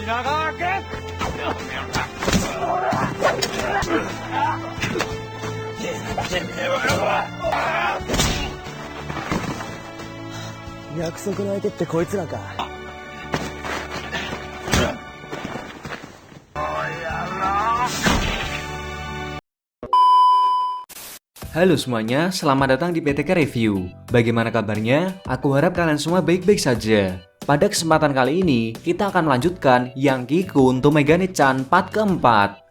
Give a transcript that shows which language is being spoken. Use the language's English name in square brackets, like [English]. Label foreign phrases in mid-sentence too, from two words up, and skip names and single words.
[Japanese] 約束の相手ってこいつらか。 [Indonesian] Halo semuanya, selamat datang di PTK Review. Bagaimana kabarnya? Aku harap kalian semua baik-baik saja. Pada kesempatan kali ini, kita akan melanjutkan Yang Kikun to Megane-chan part keempat.